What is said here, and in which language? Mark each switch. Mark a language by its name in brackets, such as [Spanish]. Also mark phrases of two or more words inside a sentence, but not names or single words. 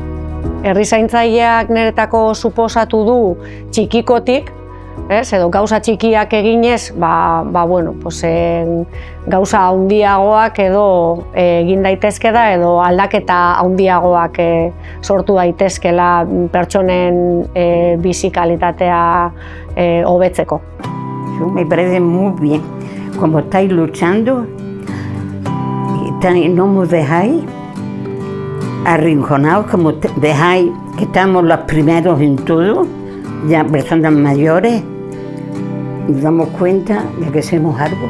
[Basque] Herrizaintzaileak niretako suposatu du txikikotik, edo gauza txikiak eginez, gauza handiagoak edo egin daitezke da, edo aldaketa handiagoak sortu daitezkela pertsonen bizi kalitatea hobetzeko. [Spanish] Me parece muy bien, como estáis luchando, y no nos dejáis arrinconados, como dejáis que estamos los primeros en todo, ya personas mayores, nos damos cuenta de que hacemos algo.